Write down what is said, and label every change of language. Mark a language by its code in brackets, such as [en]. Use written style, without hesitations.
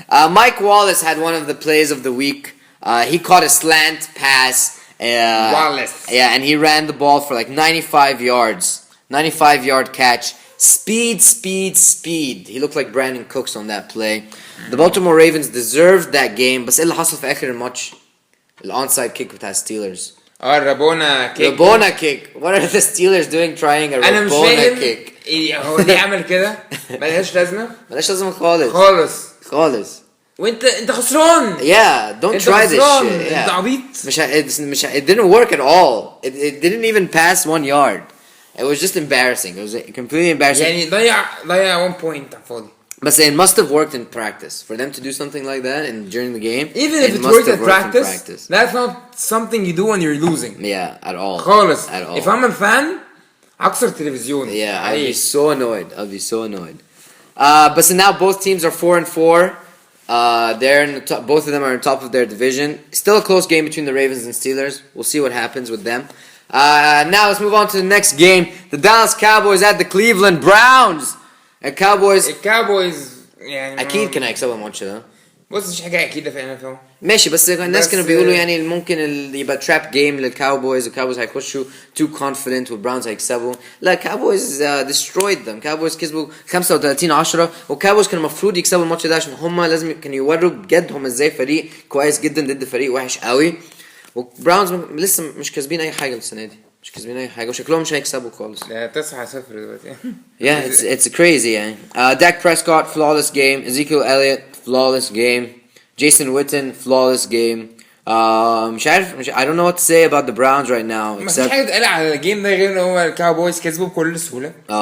[en] Mike Wallace had one of the plays of the week. He caught a slant pass. Wallace. Yeah, and he ran the ball for like 95 yards. 95-yard catch. Speed. He looked like Brandon Cooks on that play. The Baltimore Ravens deserved that game. [ar] بس إيه اللي حصل في آخر الماتش؟ الonside kick بتاع Steelers. [en] Rabona kick. Rabona kick. What are the Steelers doing trying a [ar] أنا مش [en] Rabona [ar] فاهم [en] kick? [ar] هو ليه عمل كده؟ ملهاش لازمة؟ ملهاش لازمة خالص. خالص. وانت خسران. [en] Yeah, don't try this shit. [ar] انت عبيط. [en] It didn't work at all. It didn't even pass 1 yard. It was just embarrassing. It was completely embarrassing. [ar] يعني ضيع 1 point على الفاضي. [en] But it must have worked in practice for them to do something like that and during the game. Even if it worked in practice, that's not something you do when you're losing. Yeah, at all. [ar] خالص. [en] At all. If I'm a fan, [ar] هكسر التلفزيون. [en] Yeah, I'd be so annoyed. But so now both teams are 4-4. They're in the top, both of them are on top of their division. Still a close game between the Ravens and Steelers. We'll see what happens with them. Now let's move on to the next game. The Dallas Cowboys at the Cleveland Browns. [ar] الكاوبويز يعني اكيد كان هيكسبوا الماتش ده. بص مش حاجه اكيده في NFL ماشي بس الناس كانوا بيقولوا يعني ممكن يبقى تراب جيم للكاوبويز. الكاوبويز هيخشوا [en] too confident [ar] والبراونز هيكسبوا. لا الكاوبويز [en] destroyed them. [ar] الكاوبويز كسبوا 35-10 والكاوبويز كانوا المفروض يكسبوا الماتش ده عشان هم لازم كانوا يوروا بجد هم ازاي فريق كويس جدا ضد فريق وحش قوي. والبراونز لسه مش كاسبين اي حاجه السنه دي. مش كسبين اي حاجه وشكلهم مش هيكسبوا خالص. ده 9-0 دلوقتي. [en] Yeah, it's crazy يعني. Dak Prescott flawless game. Ezekiel Elliott flawless game. Jason Witten flawless game. [ar] مش عارف [en] I don't know what to say about the Browns right now. [ar] ما في حاجه تقال على الجيم ده غير ان هو الكاوبويز كسبوا بكل سهوله.